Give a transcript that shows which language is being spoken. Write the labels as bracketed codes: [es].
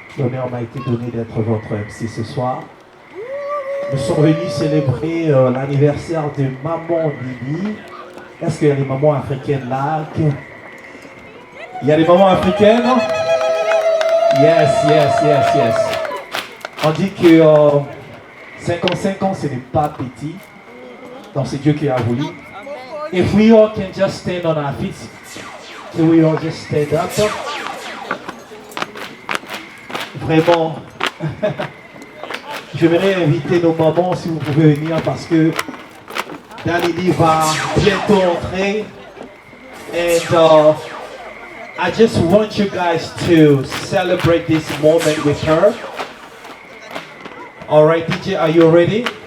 [fr] L'honneur m'a été donné d'être votre MC ce soir. Nous sommes venus célébrer l'anniversaire de Maman Lili. Est-ce qu'il y a des mamans africaines là? Il y a des mamans africaines? [en] Yes, yes, yes, yes. [fr] On dit que 55 ans, ce n'est pas petit. Donc c'est Dieu qui a voulu. [en] If we all can just stand on our feet, so we all just stand up. [fr] Vraiment, j'aimerais inviter nos mamans si vous pouvez venir parce que Dalili va bientôt entrer. [en] And I just want you guys to celebrate this moment with her. All right, DJ, are you ready?